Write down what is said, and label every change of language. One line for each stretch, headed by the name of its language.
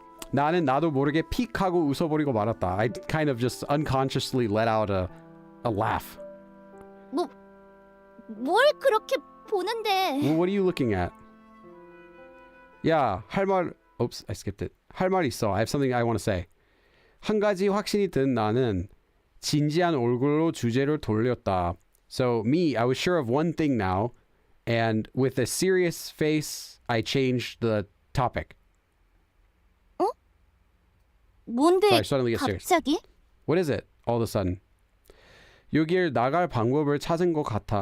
Korean: 나는 나도 모르게 픽 하고 웃어버리고 말았다.
English: I kind of just unconsciously let out a laugh.
Korean: 뭘 그렇게 보는데?
English: Well, what are you looking at?
Korean: 야,
English: oops, I skipped it.
Korean: 할 말 있어.
English: I have something I want to say.
Korean: 한 가지 확신이 든 나는 진지한 얼굴로 주제를 돌렸다.
English: So me, I was sure of one thing now, and with a serious face, I changed the topic.
Korean: 뭔데
English: Sorry, suddenly get serious.
Korean: 갑자기?
English: What is it? All of a sudden.
Korean: 여길 나갈 방법을 찾은 것 같아.